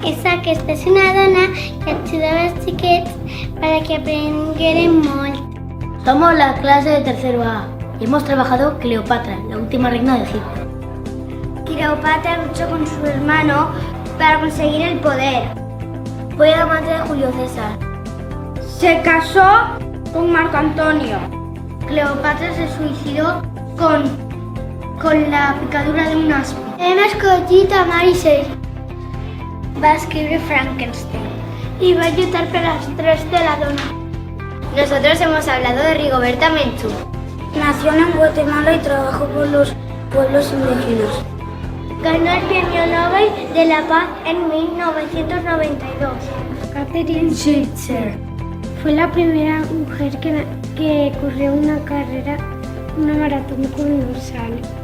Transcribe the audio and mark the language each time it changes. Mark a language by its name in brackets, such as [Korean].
[Catalan] Aquesta és una dona que ajudava als xiquets para que aprengueren molt. [Spanish] Somos la clase de tercero A y hemos trabajado Cleopatra, la última reina de Egipto. Cleopatra luchó con su hermano para conseguir el poder. Fue amante de Julio César. Se casó con Marco Antonio. Cleopatra se suicidó con la picadura de un asp. [Catalan] Hem escollit a Mary Shelley. Va escribir Frankenstein y va a lluitar per als drets de la dona. [Spanish] Nosotros hemos hablado de Rigoberta Menchú. Nació en Guatemala y trabajó por los pueblos indígenas. Ganó el Premio Nobel de la Paz en 1992. Catherine Switzer fue la primera mujer que corrió una maratón universal.